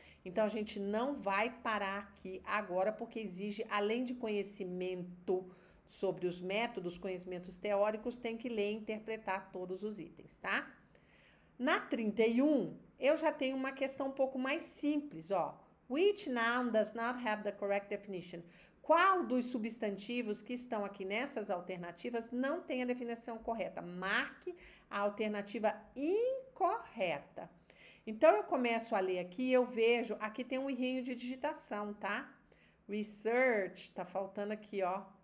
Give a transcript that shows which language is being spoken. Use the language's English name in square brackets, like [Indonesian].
[Portuguese] Então, a gente não vai parar aqui agora, porque exige, além de conhecimento sobre os métodos, conhecimentos teóricos, tem que ler e interpretar todos os itens, tá? Na 31, eu já tenho uma questão um pouco mais simples, ó. [English] Which noun does not have the correct definition? [Portuguese] Qual dos substantivos que estão aqui nessas alternativas não tem a definição correta? Marque a alternativa incorreta. Então, eu começo a ler aqui, eu vejo, aqui tem um errinho de digitação, tá? Research, tá faltando aqui, ó.